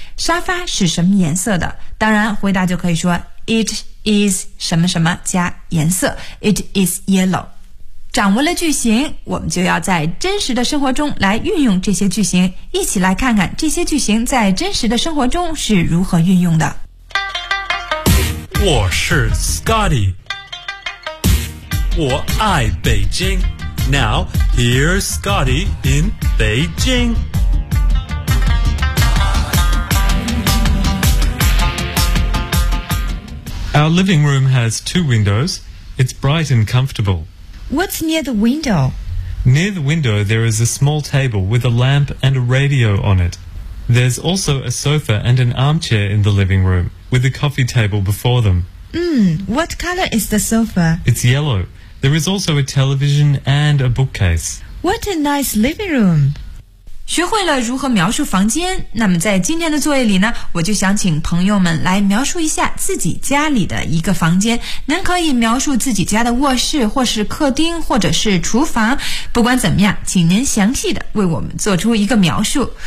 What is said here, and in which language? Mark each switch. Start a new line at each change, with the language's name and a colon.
Chinese: 沙发是什么颜色的？当然，回答就可以说
English: It is
Chinese: 什么什么加颜色。
English: It is yellow.
Chinese: 掌握了句型，我们就要在真实的生活中来运用这些句型，一起来看看这些句型在真实的生活中是如何运用的。我是 Scotty 我爱北京
English: Now, here's Scotty in Beijing Our living room has two windows It's bright and comfortable What's near the window? Near the window there is a small table with a lamp and a radio on it There's also a sofa and an armchair in the living roomwith a coffee table before them. What color is the sofa? It's yellow. There is also a television and a bookcase. What a nice living room.
Chinese: 学会了如何描述房间，那么在今天的作业里呢，我就想请朋友们来描述一下自己家里的一个房间。您可以描述自己家的卧室，或是客厅，或者是厨房。不管怎么样，请您详细的为我们做出一个描述。